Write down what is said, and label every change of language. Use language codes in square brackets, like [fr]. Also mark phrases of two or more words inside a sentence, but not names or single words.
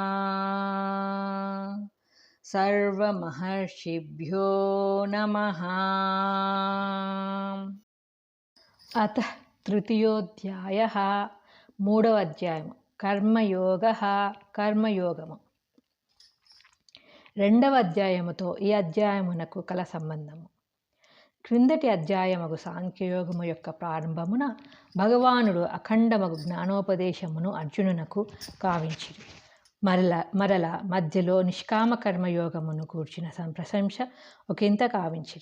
[sa] सर्वमहर्षिभ्यो नमः। अतः तृतीयोऽध्यायः [te] మూడవ అధ్యాయము [sa] कर्मयोगः कर्मयोगము। [te] రెండవ అధ్యాయముతో ఈ అధ్యాయమునకు కల సంబంధము. క్రిందటి అధ్యాయముగు సాంఖ్యయోగము యొక్క ప్రారంభమున భగవానుడు అఖండమగు జ్ఞానోపదేశమును అర్జునునకు కావించిరి. మరల మధ్యలో నిష్కామ కర్మయోగమును కూర్చిన ప్రశంస ఒకంత కావించిరి.